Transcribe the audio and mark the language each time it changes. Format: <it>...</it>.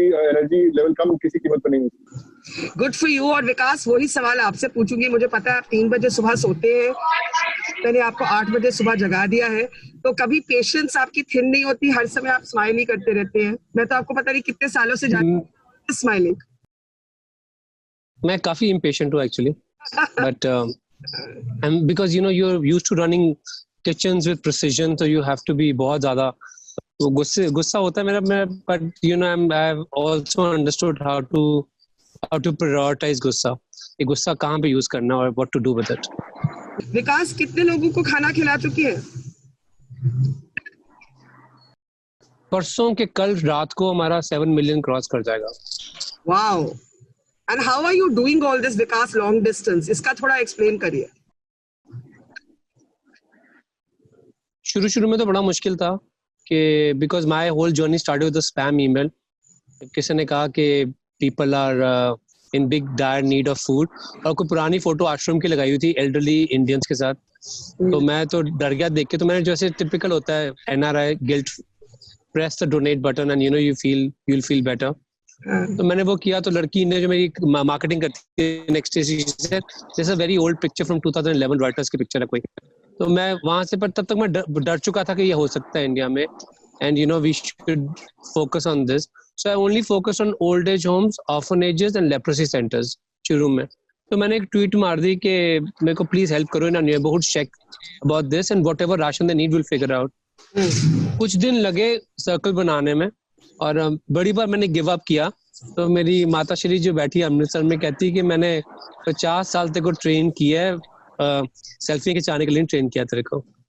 <hi>अभी energy level कम किसी कीमत पर नहीं होती।</hi> <en>Good for you.</en> <hi>और विकास, वही सवाल आपसे पूछूंगी। मुझे पता है आप 3 बजे सुबह सोते हैं, मैंने आपको 8 बजे सुबह जगा दिया है, तो कभी पेशेंस आपकी थिन नहीं होती? हर समय आप स्माइल ही करते रहते हैं। मैं तो आपको पता नहीं कितने सालों से जानती हूं स्माइलिंग। मैं काफी इम्पेशेंट हूँ actually,</hi> <en>but because you're used to running kitchens with precision, so you have to be</en> <hi>बहुत ज्यादा गुस्सा होता है मेरा,</hi> <en>but I've also understood how to prioritize gussa,</en> <hi>ये गुस्सा कहाँ पे यूज करना और</hi> <en>what to do with it.</en> <hi>विकास, कितने लोगों को खाना खिला चुकी है? परसों के कल रात को हमारा 7 मिलियन क्रॉस कर जाएगा।</hi> <en>Wow. And how are you doing all this,</en> <hi>Vikas,</hi> <en>long distance?</en> <hi>इसका थोड़ा एक्सप्लेन करिए। शुरू में तो बड़ा मुश्किल था कि</hi> <en>because my whole journey started with a spam email.</en> <hi>किसी ने कहा कि</hi> <en>people are in big dire need of food.</en> <hi>और कोई पुरानी फोटो आश्रम की लगाई हुई थी elderly Indians के साथ. तो मैं तो डर गया देख के. तो मैंने जैसे typical होता है</hi> <en>NRI guilt, press the donate button and you'll feel better.</en> <hi>तो मैंने वो किया. तो लड़की ने जो मेरी मार्केटिंग करती है नेक्स्ट डे, जैसे very old picture from 2011 Reuters की पिक्चर है कोई. तो मैं वहां से, पर तब तक मैं डर चुका था कि ये हो सकता है इंडिया में,</hi> <en>and we should focus on this. So I only focus on old age homes, orphanages and leprosy centers</en> <hi>Churu में. तो मैंने एक ट्वीट मार दी कि मेरे को प्लीज हेल्प करो</hi> <en>In neighbourhood, check about this and whatever ration they need will figure out.</en> <hi>कुछ दिन लगे सर्कल बनाने में और बड़ी बार मैंने गिव अप किया. तो मेरी माता श्री जो बैठी है अमृतसर में कहती है कि मैंने 50 साल तक को ट्रेन किया है, सेल्फी खिंचाने के लिए ट्रेन किया तेरे को.</hi>